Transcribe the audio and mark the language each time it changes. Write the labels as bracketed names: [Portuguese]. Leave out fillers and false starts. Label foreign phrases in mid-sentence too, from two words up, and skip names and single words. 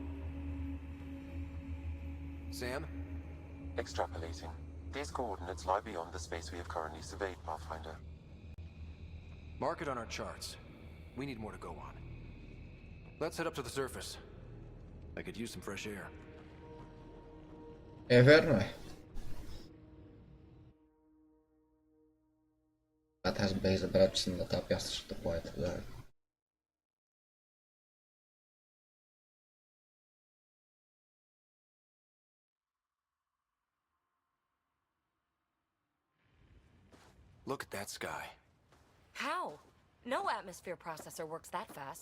[English] Sam? Extrapolating. These coordinates lie beyond the space we have currently surveyed, Pathfinder. Mark it on our charts. We need more to go on. Let's head up to the surface. I could use some fresh air. [Bulgarian] Верно е. Аз бях забравил, че съм на тази пясъчната планета. Да. [English] Look at that sky. How? No atmosphere processor works that fast.